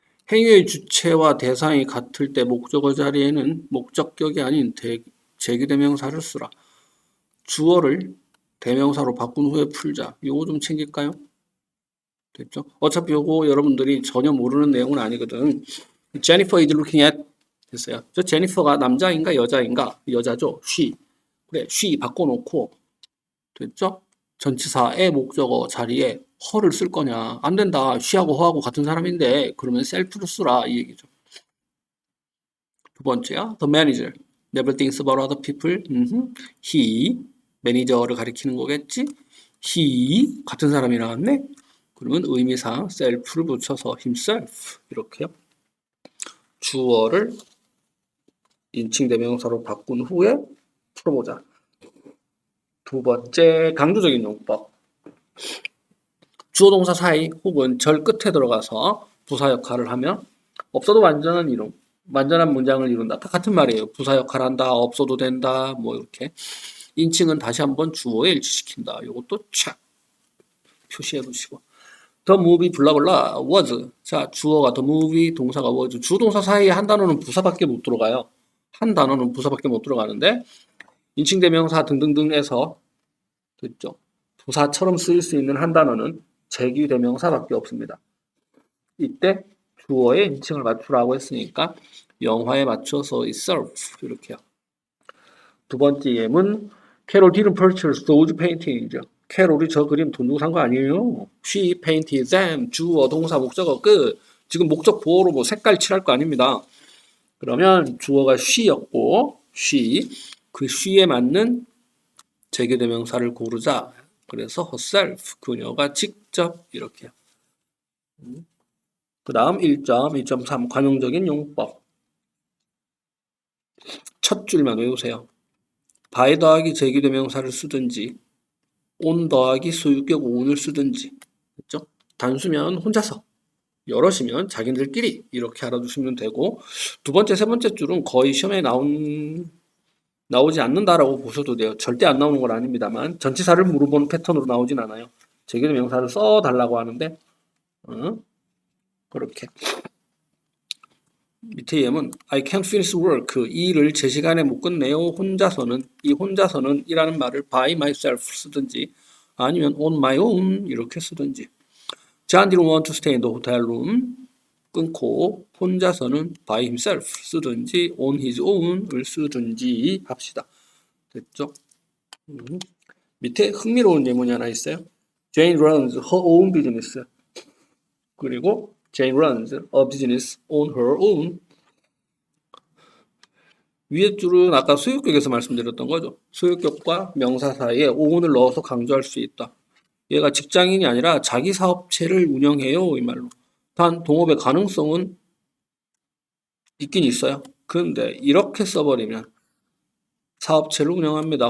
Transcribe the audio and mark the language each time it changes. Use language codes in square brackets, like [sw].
[ko] 행위의 주체와 대상이 같을 때 목적어 자리에는 목적격이 아닌 제규대명사를 쓰라. 주어를 대명사로 바꾼 후에 풀자. 요거 좀 챙길까요? 됐죠? 어차피 요거 여러분들이 전혀 모르는 내용은 아니거든. [en] Jennifer is looking at [ko] 됐어요. 저 제니퍼가 남자인가 여자인가? 여자죠. she. 그래, she 바꿔놓고 됐죠? 전치사의 목적어 자리에 her를 쓸 거냐? 안 된다. she하고 her하고 같은 사람인데 그러면 self를 쓰라 이 얘기죠. 두 번째야, [en] the manager never thinks about other people. [ko] he 매니저를 가리키는 거겠지? he 같은 사람이 나왔네. 그러면 의미상 self를 붙여서 himself 이렇게요. 주어를 인칭대명사로 바꾼 후에 풀어보자. 두 번째, 강조적인 용법. 주어 동사 사이 혹은 절 끝에 들어가서 부사 역할을 하면 없어도 완전한 이름, 완전한 문장을 이룬다. 다 같은 말이에요. 부사 역할을 한다, 없어도 된다, 뭐 이렇게. 인칭은 다시 한번 주어에 일치시킨다. 이것도 착 표시해 두시고. [en] The movie [ko] 블라블라 [en] was. [ko] 자, 주어가 the movie, 동사가 was. 주동사 사이에 한 단어는 부사밖에 못 들어가요. 한 단어는 부사밖에 못 들어가는데 인칭대명사 등등등에서 됐죠. 부사처럼 쓰일 수 있는 한 단어는 제규대명사밖에 없습니다. 이때 주어에 인칭을 맞추라고 했으니까 영화에 맞춰서 itself 이렇게요. 두 번째 예문 [en] Carol didn't purchase those paintings. [ko] 캐롤이 저 그림 돈 주고 산 거 아니에요. [en] She painted them. [ko] 주어, 동사, 목적어 끝. 지금 목적 보호로 뭐 색깔 칠할 거 아닙니다. 그러면 주어가 she였고 she, 그 she에 맞는 제규대명사를 고르자. 그래서 herself, 그녀가 직접 이렇게요. 그 다음 1.2.3 관용적인 용법. 첫 줄만 외우세요. 바에 더하기 제규대명사를 쓰든지 on 더하기 소유격 own을 쓰든지. 그렇죠? 단수면 혼자서, 여럿이면 자기들끼리 이렇게 알아두시면 되고, 두 번째, 세 번째 줄은 거의 시험에 나오지 않는다라고 보셔도 돼요. 절대 안 나오는 건 아닙니다만 전치사를 물어보는 패턴으로 나오진 않아요. 제기대명사를 써달라고 하는데 그렇게 밑에 예문 [en] I can't finish work [ko] 이 일을 제 시간에 못 끝내요. 혼자서는 이 혼자서는 이라는 말을 by myself 쓰든지 아니면 on my own 이렇게 쓰든지 [en] John didn't want to stay in the hotel room [ko] 끊고 혼자서는 by himself 쓰든지 on his own을 쓰든지 합시다. 됐죠? 밑에 흥미로운 예문이 하나 있어요. [en] Jane runs her own business. [ko] 그리고 [en] Jane runs a business on her own. [ko] 위에 줄은 아까 소유격에서 말씀드렸던 거죠. 소유격과 명사 사이에 own을 넣어서 강조할 수 있다. 얘가 직장인이 아니라 자기 사업체를 운영해요. 이 말로. 단 동업의 가능성은 있긴 있어요. 그런데 이렇게 써버리면 사업체를 운영합니다.